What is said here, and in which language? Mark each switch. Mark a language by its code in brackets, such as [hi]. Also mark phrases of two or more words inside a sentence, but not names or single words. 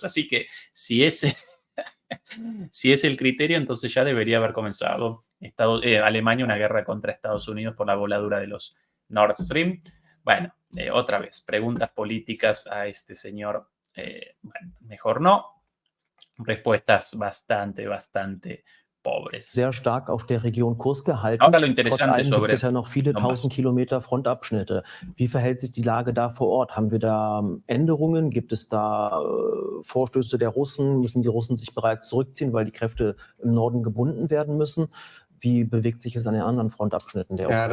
[es] Así que si ese si es el criterio, entonces ya debería haber comenzado Alemania una guerra contra Estados Unidos por la voladura de los Nord Stream. Bueno, otra vez, preguntas políticas a este señor. Bueno, mejor no. Respuestas bastante pobres. [de] Sehr stark auf der Region Kurs gehalten. [es] Ahora lo [de] Trotz [es] interesante [de] allem gibt [es] sobre [de] es ja noch viele [es] Donbass. [de] 1000 Kilometer Frontabschnitte. Wie verhält sich die Lage da vor Ort? Haben wir da Änderungen? Gibt es da Vorstöße der Russen? Müssen die Russen sich bereits zurückziehen, weil die Kräfte im Norden gebunden werden müssen? Wie bewegt sich es an den anderen Frontabschnitten der Ukraine?